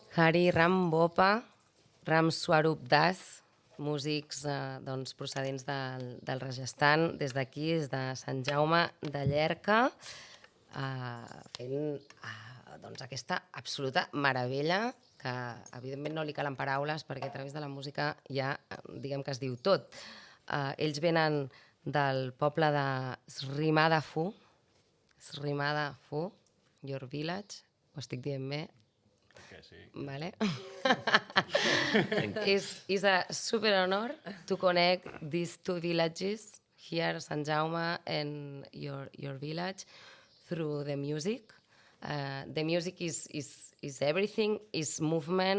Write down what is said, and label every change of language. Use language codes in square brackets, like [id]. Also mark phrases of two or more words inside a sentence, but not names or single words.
[ca] Hari Rambopa, Ram Swarup Das, músics doncs, procedents del Rajasthan, des d'aquí, des de Sant Jaume de Llierca, fent doncs, aquesta absoluta meravella que evidentment no li calen paraules perquè a través de la música ja diguem que es diu tot. Ells venen del poble de Srimadafu, [en] your village, [ca] ho estic dient bé? Que sí. Vale. [en] It's a super honor to connect these two villages here, Sant Jaume and your village, through the music. The music is everything, is movement.